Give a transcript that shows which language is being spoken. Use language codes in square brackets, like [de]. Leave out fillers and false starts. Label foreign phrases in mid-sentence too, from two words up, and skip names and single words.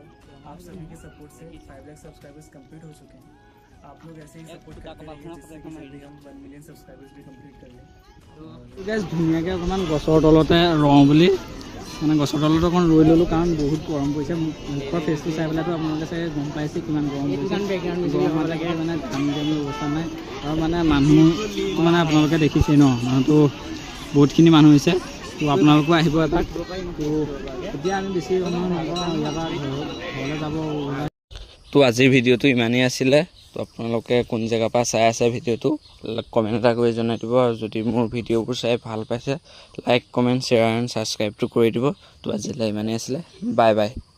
[hi] आप सभी के सपोर्ट से 5 लाख [en] subscribers complete [hi] हो चुके हैं आप लोग ऐसे ही सपोर्ट करते रहिए जिससे कि जल्दी हम 1 [en] million subscribers [hi] भी कंप्लीट कर लें [as] গাইজ ধুনীয়াকৈ অকণমান গছৰ তলতে ৰওঁ বুলি মানে গছৰ তলতে অকণ ৰৈ ল'লোঁ কাৰণ বহুত গৰম পৰিছে মুখৰ ফেচটো চাই পেলাইতো আপোনালোকে চাগে গম পাইছে কিমান গৰম পৰিছে গৰমলৈকে মানে ঘামি জামি অৱস্থা নাই আৰু মানে মানুহ মানে আপোনালোকে দেখিছেই ন মানুহটো বহুতখিনি মানুহ হৈছে তো আপোনালোকো আহিব এপাক তো এতিয়া আমি বেছি সময় নকৰোঁ ইয়াৰ পৰা ঘৰলৈ যাব তো আজিৰ ভিডিঅ'টো ইমানেই আছিলে তো আপোনালোকে কোন জেগাৰ পৰা চাই আছে ভিডিঅ'টো কমেণ্ট এটা কৰি জনাই দিব আৰু যদি মোৰ ভিডিঅ'বোৰ চাই ভাল পাইছে [en] like comment share and [as] ছাবস্ক্ৰাইবটো কৰি দিব তো আজিলৈ ইমানেই আছিলে বাই বাই